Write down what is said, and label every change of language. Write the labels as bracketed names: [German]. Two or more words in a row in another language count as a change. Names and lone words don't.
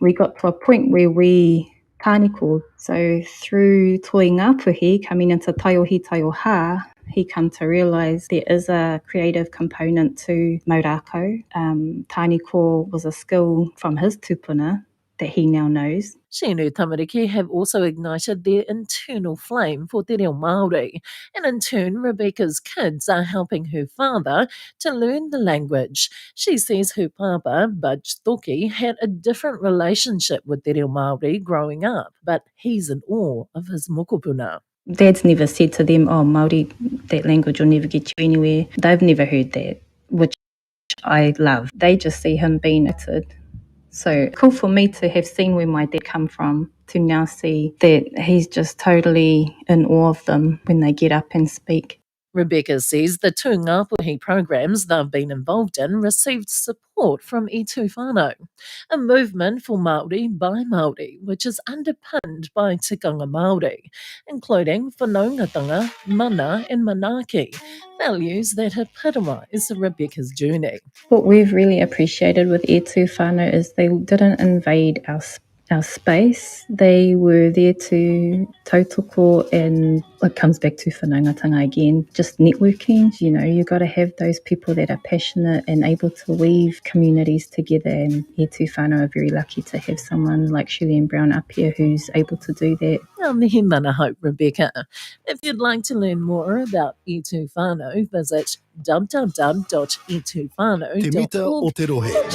[English] We got to a point where we tāniko. So through Toi Ngāpuhi, coming into Taiohi Taioha, he come to realise there is a creative component to Maurako. Tāniko was a skill from his tupuna that he now knows. She and her tamariki have also ignited their internal flame for [Māori] te reo Māori, [English] and in turn Rebecca's kids are helping her father to learn the language. She says her papa, Budge Toki, had a different relationship with [Māori] te reo Māori [English] growing up, but he's in awe of his mokopuna. Dad's never said to them, oh, Māori, that language will never get you anywhere. They've never heard that, which I love. They just see him being excited. So cool for me to have seen where my dad come from, to now see that he's just totally in awe of them when they get up and speak. Rebecca says the two Ngāpuhi programs they've been involved in received support from I Tū Whānau, a movement for Māori by Māori, which is underpinned by [Māori] tikanga Māori, [English] including [Māori] whanaungatanga, mana [English] and manaaki, values that epitomise Rebecca's journey. What we've really appreciated with I Tū Whānau is they didn't invade our space. They were there to tautoko, and it comes back to whanaungatanga again, just networking. You got to have those people that are passionate and able to weave communities together, and I Tū Whānau are very lucky to have someone like Shirley Brown up here who's able to do that. [Māori] Mihi mana hope, [English] Rebecca. If you'd like to learn more about I Tū Whānau, visit www.itūwhanau.org. [Māori] Te mita o te rohe.